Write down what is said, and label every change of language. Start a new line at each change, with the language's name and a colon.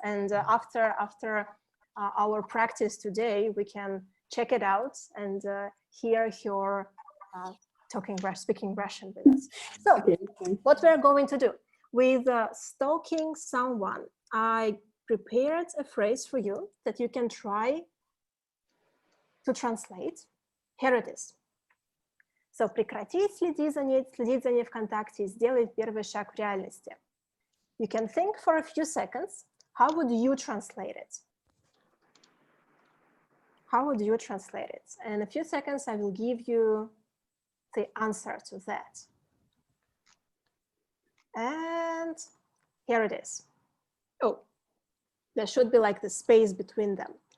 English: And after our practice today, we can check it out and hear your speaking Russian with us. So what we're going to do with stalking someone, I prepared a phrase for you that you can try to translate. Here it is.
Russian: So, прекрати следить за ней ВКонтакте и сделай первый шаг в реальности.
English: You can think for a few seconds, how would you translate it? How would you translate it? And in a few seconds, I will give you the answer to that. And here it is. Oh, there should be like the space between them.